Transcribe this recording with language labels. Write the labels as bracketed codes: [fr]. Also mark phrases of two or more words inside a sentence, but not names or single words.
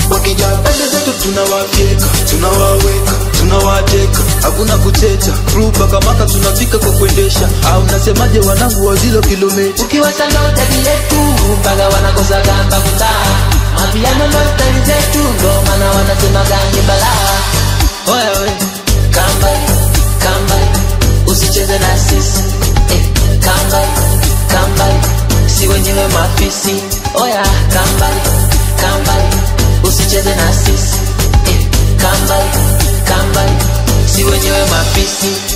[sw] Wakija pande zetu tunawafyeka, tunawaweka, tunawateka. Hakuna kuchecha, crew paka maka tunafika kwa kuendesha. Au mnasemaje wanangu wa zero kilomita? Ukiwasha ndo tagi letu, mpaka wanakosa gamba kutaa. Mapiano ndo style zetu, ndo maana wanasema gani balaa. Oya we. [en] Come back, come back, [sw] usicheze na sisi. [en] Eh, come back, come back, [sw] si wenyewe mafisi. [en] Oya, come back, come back, [sw] usicheze na sisi. [en] Eh, come back, come back, [sw] si wenyewe mafisi.